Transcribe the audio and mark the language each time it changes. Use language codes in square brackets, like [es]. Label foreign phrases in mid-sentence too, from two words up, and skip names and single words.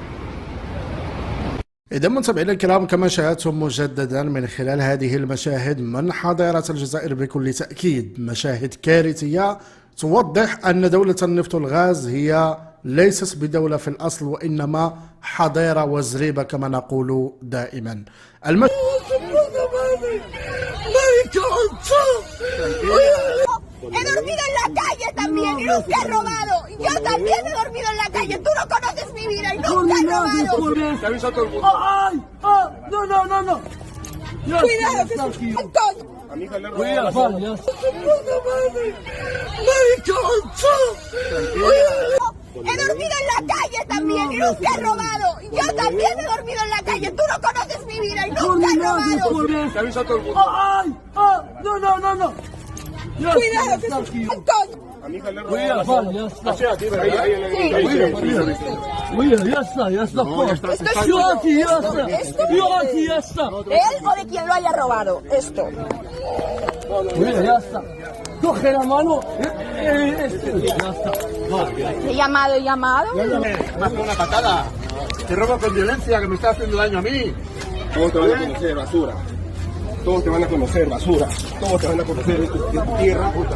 [ar] إذا متابعينا الكرام، كما شاهدتم مجددا من خلال هذه المشاهد من حضارة الجزائر بكل تأكيد مشاهد كارثية توضح أن دولة النفط والغاز هي ليست بدولة في الأصل، وإنما حضارة وزريبة كما نقول دائما. [es] He dormido en la calle también y nunca he robado. Yo también he dormido en la calle. Tú no conoces mi vida y nunca he robado. Te avisa todo el mundo. ¡Ay! No. Cuidado, que es un montón. A mi hija le robaron. He dormido en la calle también y nunca he robado. Yo también he dormido en la calle. Tú no conoces mi vida y nunca he robado. Te avisa todo el mundo. ¡Ay! No. Cuidado, que es un montón. A mi hija le robaron. [ar] يا اسطى [es] ¿Él o de quien lo haya robado? Esto. [ar] يا اسطى [es] coge la mano. He llamado. Más que una patada. Te robo con violencia, que me está haciendo daño a mí. Todos te van a conocer, basura. Todos te van a conocer, basura. Todos te van a conocer en tu tierra, puta.